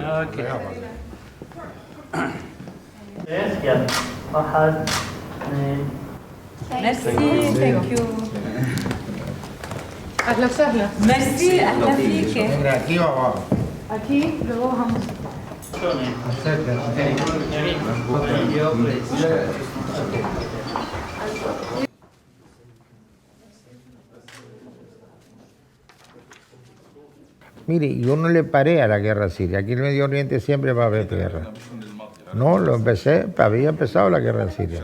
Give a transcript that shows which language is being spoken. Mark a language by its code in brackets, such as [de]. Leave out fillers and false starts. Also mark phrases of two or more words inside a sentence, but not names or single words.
[ar] اوكي. يلا واحد اثنين. ميرسي [en] thank you. [ar] اهلا وسهلا. ميرسي اهلا فيك. اكيد بروحها [es] Mire, yo no le paré a la guerra siria. Aquí en el Medio Oriente siempre va a haber guerra. No, había empezado la guerra siria.